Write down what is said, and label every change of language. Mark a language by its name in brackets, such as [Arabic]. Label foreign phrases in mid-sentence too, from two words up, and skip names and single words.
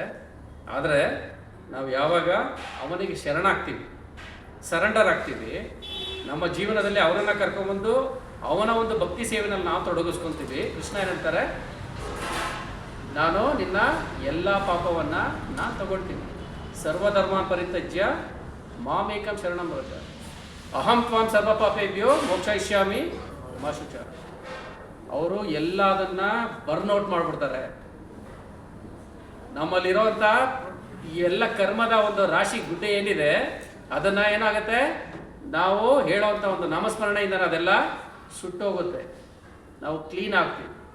[Kannada] ಆದರೆ ನಾವು ಯಾವಾಗ ಅವನಿಗೆ ಶರಣಾಗ್ತೀವಿ, ಸರೆಂಡರ್ ಆಗ್ತೀವಿ, ನಮ್ಮ ಜೀವನದಲ್ಲಿ ಅವರನ್ನು ಕರ್ಕೊಂಬಂದು ಅವನ ಒಂದು ಭಕ್ತಿ ಸೇವೆನಲ್ಲಿ ನಾವು ತೊಡಗಿಸ್ಕೊತೀವಿ. ಕೃಷ್ಣ ಏನಂತಾರೆ, ನಾನು ನಿನ್ನ ಎಲ್ಲ ಪಾಪವನ್ನು ನಾನು ತಗೊಳ್ತೀನಿ. [Sanskrit] ಸರ್ವಧರ್ಮ ಪರಿತ್ಯಜ್ಯ ಮಾಮೇಕಂ ಶರಣಂ ವ್ರಜ ಅಹಂ ತ್ವಾಂ ಸರ್ವ ಪಾಪೇಭ್ಯೋ ಮೋಕ್ಷಯಿಷ್ಯಾಮಿ ಮಾ ಶುಚ. [Kannada] ಅವರು ಎಲ್ಲದನ್ನ ಬರ್ನ್ಔಟ್ ಮಾಡಿಬಿಡ್ತಾರೆ. ನಮ್ಮಲ್ಲಿರೋಂಥ ಎಲ್ಲ ಕರ್ಮದ ಒಂದು ರಾಶಿ ಗುಡ್ಡೆ ಏನಿದೆ ಅದನ್ನು ಏನಾಗುತ್ತೆ, ನಾವು ಹೇಳೋವಂಥ ಒಂದು ನಾಮಸ್ಮರಣೆಯಿಂದ ಅದೆಲ್ಲ ಸುಟ್ಟೋಗುತ್ತೆ, ನಾವು ಕ್ಲೀನ್ ಆಗ್ತೀವಿ.